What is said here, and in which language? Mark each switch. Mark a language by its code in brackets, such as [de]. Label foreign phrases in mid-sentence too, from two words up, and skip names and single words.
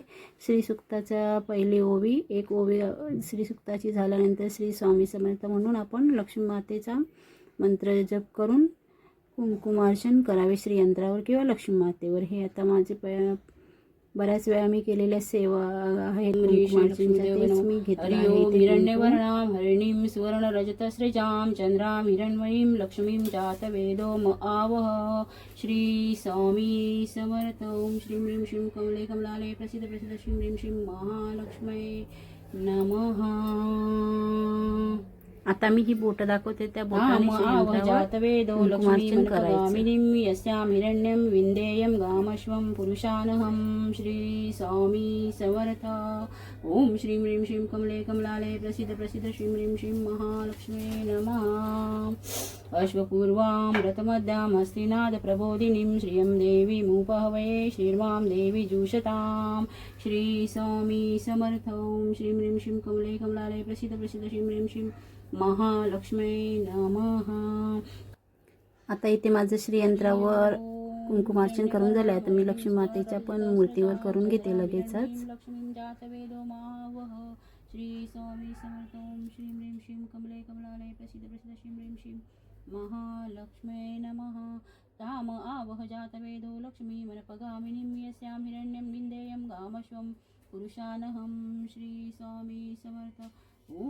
[mr] श्रीसुक्ताच्या पहिली ओवी, एक ओवी श्रीसुक्ताची झाल्यानंतर श्री स्वामी समर्थ म्हणून आपण लक्ष्मी मातेचा मंत्र जप करून कुंकुमार्चन करावे श्रीयंत्रावर किंवा लक्ष्मी मातेवर. हे आता माझे बऱ्याच वेळा मी केलेल्या सेवा आहेत कुंकुमार्चनच्या, मी घेतल्या आहेत. [sa] हिरण्यवर्णां हरिणीं सुवर्णरजतस्रजां चंद्रां हिरण्मयीं लक्ष्मीं जातवेदो म आवह. श्री स्वामी समर्थ. ओम श्रीं ह्रीं श्रीं कमले कमलालये प्रसिद्ध प्रसिद्ध श्रीं ह्रीं श्रीं महालक्ष्म्ये नमः. [mr] आता मी ही बोट दाखवते, त्या बोटाने [sa] जातवेदो लक्ष्मीं गामिनीं यस्यां हिरण्यं विन्देयं गामश्वं पुरुषानहं. श्री स्वामी समर्थ. ओम श्रीं ह्रीं श्रीं कमले कमलालये प्रसिद्ध प्रसिद्ध श्रीं ह्रीं श्रीं महालक्ष्म्ये नमः. अश्वपूर्वां व्रतमद्यां हस्तिनाद प्रबोधिनीं श्रियं देवीमुपहवये श्रीर्वां देवी जुषतां. श्री स्वामी समर्थ. ओम श्रीं ह्रीं श्रीं कमले कमलालये प्रसिद्ध प्रसिद्ध श्रीं ह्रीं श्रीं महालक्ष्म्ये नमः. [mr] आता इथे माझं श्रीयंत्रावर कुंकुमार्चन करून झालं आहे. तर मी लक्ष्मी मातेच्या पण मूर्तीवर करून घेते लगेचच. [sa] लक्ष्मीं जातवेदो मावह. श्री स्वामी समर्थ. ओम श्रीं ह्रीं श्रीं कमले कमलालये प्रसिद्ध प्रसिद्ध श्रीं ह्रीं श्रीं महालक्ष्म्ये नमः. ताम आवह जातवेदो लक्ष्मीमनपगामिनीं यस्यां हिरण्यं विन्देयं गामश्वं पुरुषानहं श्री स्वामी समर्थ ओम